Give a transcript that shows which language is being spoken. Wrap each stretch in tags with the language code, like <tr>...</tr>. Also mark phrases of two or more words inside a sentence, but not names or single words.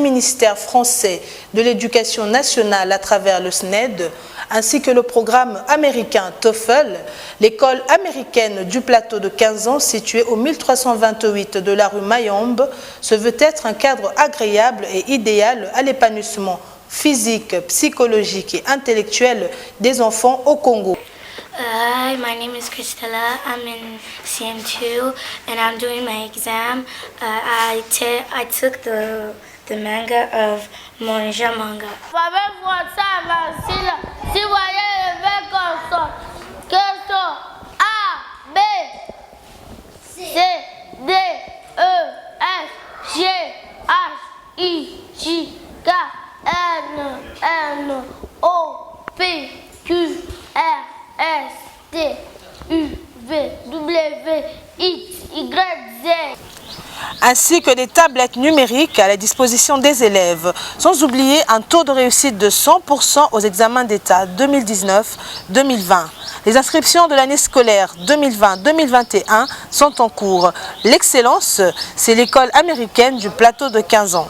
<fr>ministère français de l'Éducation nationale à travers le SNED, ainsi que le programme américain TOEFL, l'école américaine du plateau de 15 ans, située au 1328 de la rue Mayombe, se veut être un cadre agréable et idéal à l'épanouissement physique, psychologique et intellectuel des enfants au Congo.</fr> <en>Hi, my name is Christella. I'm in CM2 and I'm doing my exam. I took the manga of Monja Manga.</en> <fr>Si vous voyez le verbe comme ça, question A,</fr> <en>B, C, D, E, F, G, H, I, J, K, N, O, P, Q, R, S, T, U, V, W, X, Y, Z.</en> <fr>Ainsi que des tablettes numériques à la disposition des élèves, sans oublier un taux de réussite de 100% aux examens d'État 2019-2020. Les inscriptions de l'année scolaire 2020-2021 sont en cours. L'excellence, c'est l'école américaine du plateau de 15 ans.</fr>